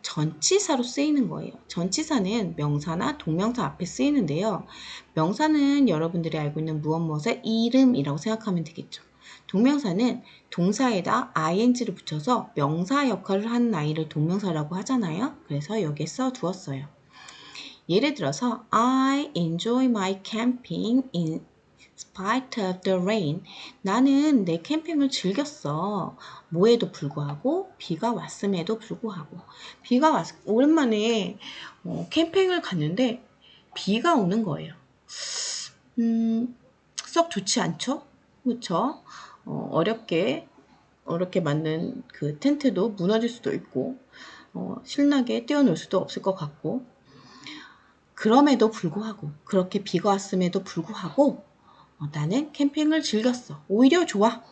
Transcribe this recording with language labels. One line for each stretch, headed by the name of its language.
Korean: 전치사로 쓰이는 거예요. 전치사는 명사나 동명사 앞에 쓰이는데요. 명사는 여러분들이 알고 있는 무엇의 이름이라고 생각하면 되겠죠. 동명사는 동사에다 ing를 붙여서 명사 역할을 하는 아이를 동명사라고 하잖아요. 그래서 여기에 써두었어요. 예를 들어서
English: I enjoy my camping in spite of the rain.
Korean: 나는 내 캠핑을 즐겼어. 뭐에도 불구하고 비가 왔음에도 불구하고 오랜만에 캠핑을 갔는데 비가 오는 거예요. 썩 좋지 않죠? 그렇죠? 어렵게 만든 그 텐트도 무너질 수도 있고 신나게 뛰어놀 수도 없을 것 같고 그럼에도 불구하고 그렇게 비가 왔음에도 불구하고 나는 캠핑을 즐겼어. 오히려 좋아.